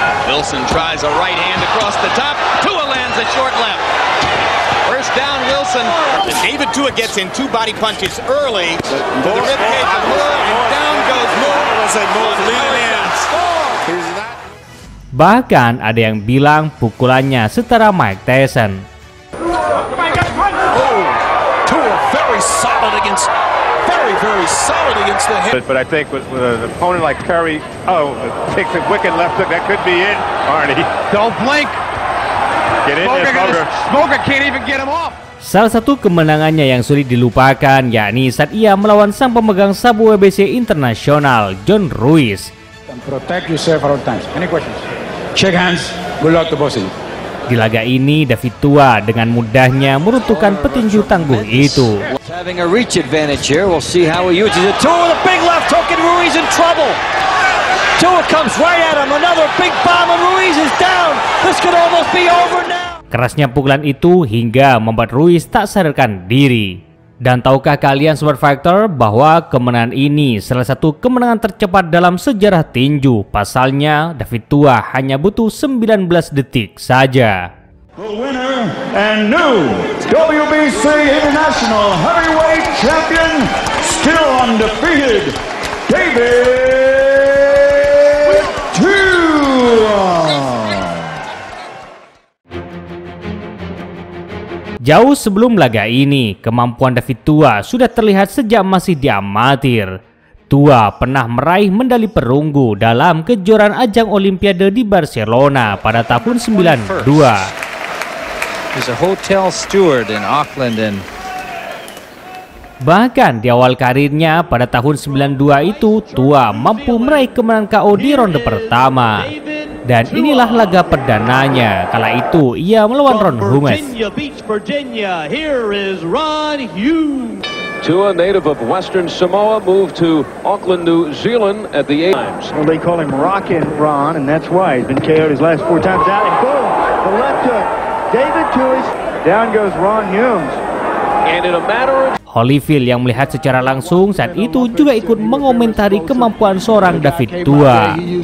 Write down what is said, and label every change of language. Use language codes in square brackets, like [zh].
[en] Wilson tries a right hand across the top. Tua lands a short left. First down, Wilson. And David Tua gets in 2 body punches early. The ribcage of Moore, and down goes Moore. [id] Bahkan ada yang bilang pukulannya setara Mike Tyson. [en] Tua very solid against the head. But I think with an opponent like Curry, takes a wicked left hook, that could be it, Arnie. Don't blink. Get in there, Smoker. Smoker can't even get him off. [id] Salah satu kemenangannya yang sulit dilupakan yakni saat ia melawan sang pemegang sabu WBC internasional, John Ruiz. [en] Protect yourself at all times. Any questions? Shake hands. Good luck to both of you. [id] Di laga ini, David Tua dengan mudahnya meruntuhkan petinju tangguh itu. [en] Having a reach advantage here. We'll see how he uses it. Tua with a big left hook and Ruiz in trouble. Tua comes right at him. Another big bomb and Ruiz is down. This could almost be over now. [id] Kerasnya pukulan itu hingga membuat Ruiz tak sadarkan diri. Dan tahukah kalian Super Fighter bahwa kemenangan ini salah satu kemenangan tercepat dalam sejarah tinju. Pasalnya David Tua hanya butuh 19 detik saja. [en] The winner and new WBC International Heavyweight Champion, still undefeated, David Tua. [id] Jauh sebelum laga ini, kemampuan David Tua sudah terlihat sejak masih diamatir. Tua pernah meraih medali perunggu dalam kejuaraan ajang Olimpiade di Barcelona pada tahun 92. [en] He's a hotel steward in Auckland and [id] bahkan di awal karirnya pada tahun 92 itu, Tua mampu meraih kemenangan KO di ronde pertama. Dan inilah laga perdananya. Kala itu ia melawan Ron Humes. [en] Tua, native of Western Samoa, moved to Auckland, New Zealand at the age. Well, they call him Rockin' Ron, and that's why he's been KO'd his last 4 times out. And boom, the left hook. David Tua, down goes Ron Humes. And in a matter of [id] Holyfield yang melihat secara langsung saat itu juga ikut mengomentari kemampuan seorang David Tua.